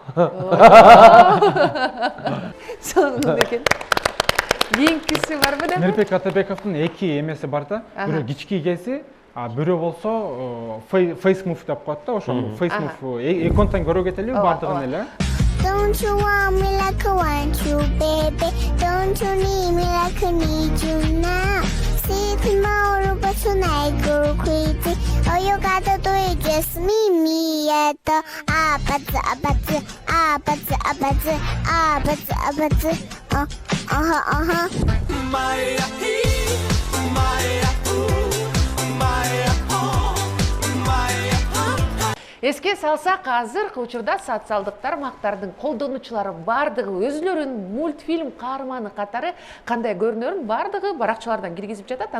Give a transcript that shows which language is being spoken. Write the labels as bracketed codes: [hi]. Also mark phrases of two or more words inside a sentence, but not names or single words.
[ky] Сонун экен. Кийинкиси барбы да? Мирбек Атабековдун эки эмеси бар да. Бирөө кичкейгеси, бирөө болсо фейсмув деп коет да. Ошол фейсмув эконтан көрө кетели бардыгын эле. [en] Don't you want me like I want you, baby? Don't you need me like I need you now? See tomorrow, but tonight go crazy. All you gotta do is just meet me at the [ky] Эске салсак, азыркы учурда социалдык тармактардын колдонуучулары бардыгы өзүлөрүн мультфильм каарманы катары кандай көрүнөрүн бардыгы баракчалардан киргизип жатат.